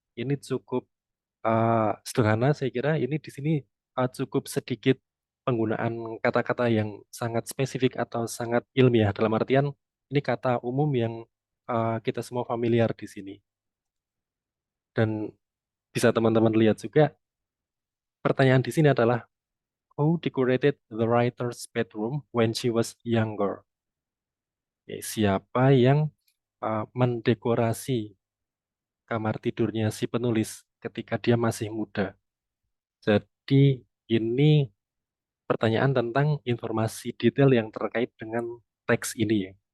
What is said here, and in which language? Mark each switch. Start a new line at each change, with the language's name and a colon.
Indonesian: Ini cukup sederhana saya kira. Ini di sini cukup sedikit penggunaan kata-kata yang sangat spesifik atau sangat ilmiah, dalam artian ini kata umum yang kita semua familiar di sini. Dan bisa teman-teman lihat juga pertanyaan di sini adalah
English: Who decorated the writer's bedroom when she was younger?
Indonesian: Siapa yang mendekorasi kamar tidurnya si penulis ketika dia masih muda? Jadi ini pertanyaan tentang informasi detail yang terkait dengan teks ini ya.